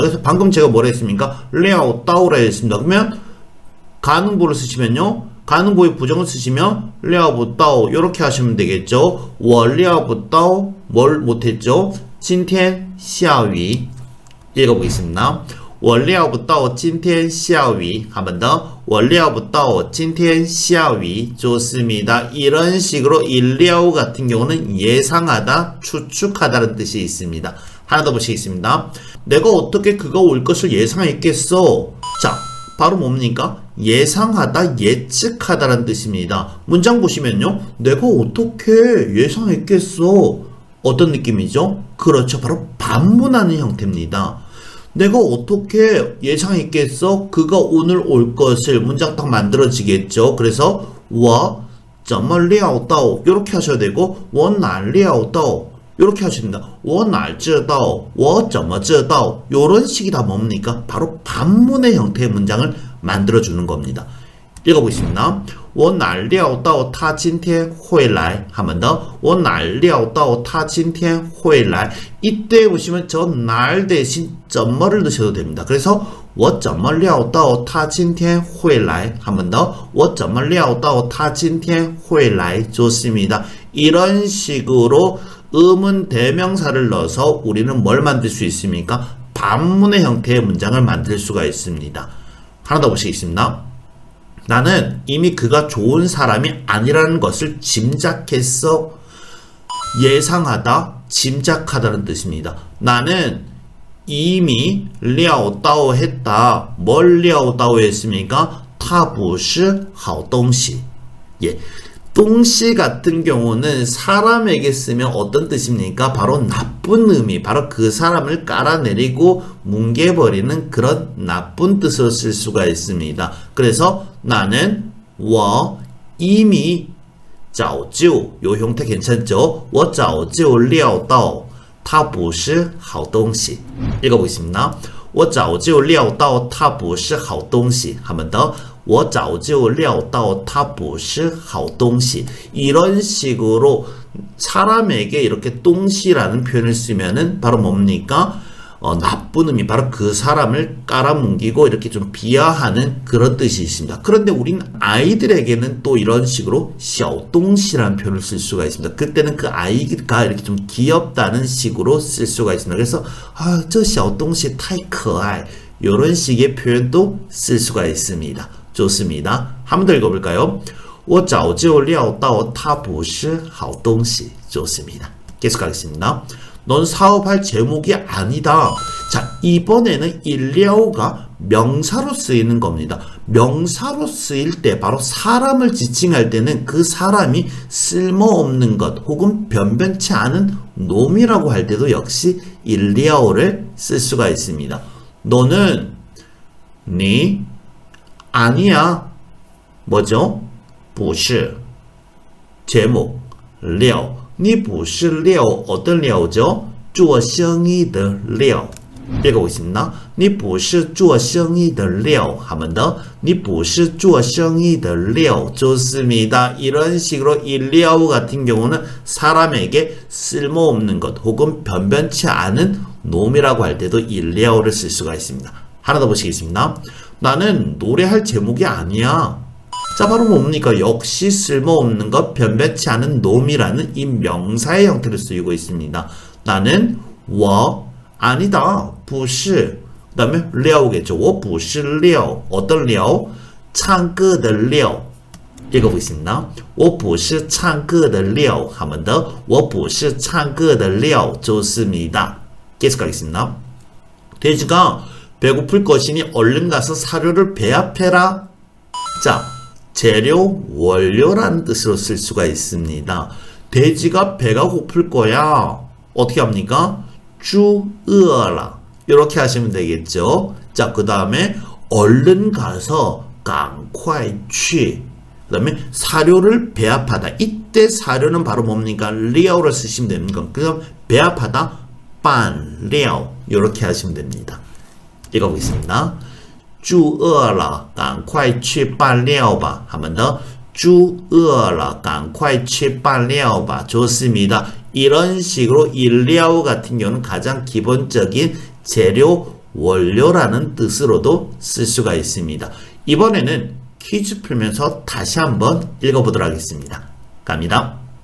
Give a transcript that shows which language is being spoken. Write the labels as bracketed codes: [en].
[ko] 그래서 방금 제가 뭐라 했습니까? 料到라 했습니다. 그러면 가능보를 쓰시면요, 가능보의 부정을 쓰시면 料不到 이렇게 하시면 되겠죠. [zh] 我料不到 [ko] 뭘 못했죠? [zh] 今天下雨. [ko] 읽어보겠습니다. [zh] 我料不到今天下雨. [ko] 한 번 더. [zh] 我料不到今天下雨. [ko] 좋습니다. 이런 식으로 일料같은 경우는 예상하다, 추측하다는 뜻이 있습니다. 하나 더 보시겠습니다. 내가 어떻게 그가 올 것을 예상했겠어? 자, 바로 뭡니까? 예상하다, 예측하다라는 뜻입니다. 문장 보시면요. 내가 어떻게 예상했겠어? 어떤 느낌이죠? 그렇죠. 바로 반문하는 형태입니다. 내가 어떻게 예상했겠어? 그가 오늘 올 것을 문장 딱 만들어지겠죠. 그래서 [zh] 我怎么料到 [ko] 이렇게 하셔야 되고 [zh] 我哪料到 [ko] 이렇게 하셔야 됩니다. [zh] 我哪知道我怎么知道 [ko] 이런 식이 다 뭡니까? 바로 반문의 형태의 문장을 만들어주는 겁니다. 읽어보겠습니다. [zh] 我哪料到他今天会来 [ko] 한 번 더. [zh] 我哪料到他今天会来 [ko] 이때 보시면 저 날 대신 怎么를 넣으셔도 됩니다. [zh] 그래서 我怎么料到他今天会来 [ko] 한 번 더. [zh] 我怎么料到他今天会来 [ko] 좋습니다. 이런 식으로 의문 대명사를 넣어서 우리는 뭘 만들 수 있습니까? 반문의 형태의 문장을 만들 수가 있습니다. 하나 더 보시겠습니다. 나는 이미 그가 좋은 사람이 아니라는 것을 짐작했어. 예상하다, 짐작하다는 뜻입니다. 나는 이미 料到 했다. 뭘 料到 했습니까? [zh] 它不是好东西. [ko] 예. 동시 같은 경우는 사람에게 쓰면 어떤 뜻입니까? 바로 나쁜 의미, 바로 그 사람을 깔아내리고 뭉개버리는 그런 나쁜 뜻으로 쓸 수가 있습니다. 그래서 나는 我 이미 早就 요 형태 괜찮죠? [zh] 我早就料到它不是好东西. [ko] 읽어보겠습니다. [zh] 我早就料到它不是好东西. [ko] 한 번 더. [zh] 我早就料到它不是好东西. [ko] 이런 식으로 사람에게 이렇게 똥시라는 표현을 쓰면은 바로 뭡니까? 나쁜 의미, 바로 그 사람을 깔아뭉개고 이렇게 좀 비하하는 그런 뜻이 있습니다. 그런데 우린 아이들에게는 또 이런 식으로 小东西라는 표현을 쓸 수가 있습니다. 그때는 그 아이가 이렇게 좀 귀엽다는 식으로 쓸 수가 있습니다. 그래서 저 [zh] 小东西太可爱 [ko] 이런 식의 표현도 쓸 수가 있습니다. 좋습니다. 한 번 더 읽어볼까요? [zh] 我早就料到它不是好东西. [ko] 좋습니다. 계속하겠습니다. 넌 사업할 제목이 아니다. 자, 이번에는 일려가 명사로 쓰이는 겁니다. 명사로 쓰일 때 바로 사람을 지칭할 때는 그 사람이 쓸모없는 것 혹은 변변치 않은 놈이라고 할 때도 역시 일려를 쓸 수가 있습니다. 너는 네 아니야. 뭐죠? 不是 제목 料 [zh] 你不是料 [ko] 어떤料죠? [zh] 做生意的料 [ko] 읽어보겠습니다. [zh] 你不是做生意的料 [ko] 한 번 더. [zh] 你不是做生意的料 [ko] 좋습니다. 이런 식으로 일料같은 경우는 사람에게 쓸모없는 것 혹은 변변치 않은 놈이라고 할 때도 일料를 쓸 수가 있습니다. 하나 더 보시겠습니다. 나는 노래할 제목이 아니야. 자, 바로 뭡니까? 역시 쓸모없는 것, 변변치 않은 놈이라는 이 명사의 형태로 쓰이고 있습니다. 나는 我 아니다. 不是 그 다음에 料겠죠. [zh] 我不是料 [ko] 어떤 料? [zh] 唱歌的料 [ko] 읽어보겠습니다. [zh] 我不是唱歌的料 [ko] 한 번 더. [zh] 我不是唱歌的料 [ko] 좋습니다. 계속 가겠습니다. 돼지가 배고플 것이니 얼른 가서 사료를 배합해라. 자, 재료, 원료라는 뜻으로 쓸 수가 있습니다. 돼지가 배가 고플 거야. 어떻게 합니까? [zh] 猪饿了 [ko] 이렇게 하시면 되겠죠. 자, 그 다음에 얼른 가서 [zh] 赶快去 [ko] 그 다음에 사료를 배합하다. 이때 사료는 바로 뭡니까? 料를 쓰시면 됩니다. 그럼 배합하다 拌料 이렇게 하시면 됩니다. 읽어보겠습니다. [zh] 猪饿了赶快去拌料吧 [ko] 한 번 더. [zh] 猪饿了赶快去拌料吧 [ko] 좋습니다. 이런 식으로 일料같은 경우는 가장 기본적인 재료, 원료라는 뜻으로도 쓸 수가 있습니다. 이번에는 퀴즈 풀면서 다시 한번 읽어보도록 하겠습니다. 갑니다.